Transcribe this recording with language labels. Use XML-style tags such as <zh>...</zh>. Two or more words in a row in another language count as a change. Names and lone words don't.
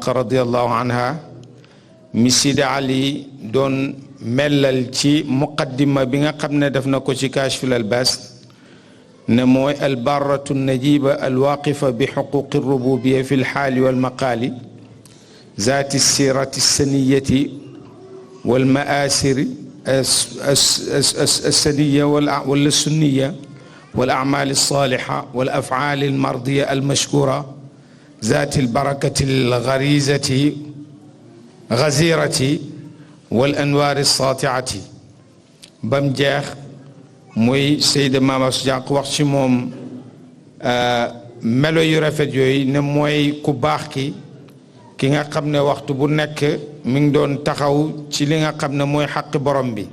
<ar>رضي الله عنها</ar> <wo>mi Sidi Ali doon mellal ci muqaddima bi nga xam ne def na ko ci Kashful Albas ne mooy</wo> <ar>البرة النجيبة الواقفة ب حقوق الربوبية في الحال والمقال ذات السيرة السنية والمآثر السنية ولا السنية والأعمال الصالحة والأفعال المرضية المشكورة ذات البركة الغريزة غزيرة والأنوار الساطعة.</ar> <wo>bam jeex muy Seyda Mama Astou Diankh wax ci moom melo yu rafet yooyu ne mooy ku baax ki nga xam ne waxtu bu nekk mi ngi doon taxaw ci li nga xam ne mooy xaqi borom bi.</wo>